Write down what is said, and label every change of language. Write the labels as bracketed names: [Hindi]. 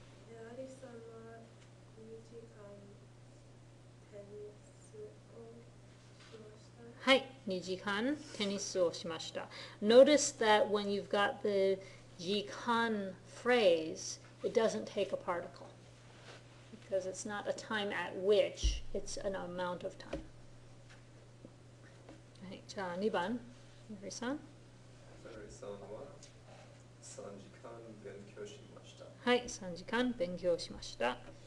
[Japanese] アリさんは2時間テニスをしました。はい、2時間テニスをしました. [English] Notice that when you've got the 時間 phrase, it doesn't take a particle. Because it's not a time at which, it's an amount of time. [Japanese] はい、じゃあ2番、Mary-san. Mary-san は3時間勉強しました。はい、3時間勉強しました。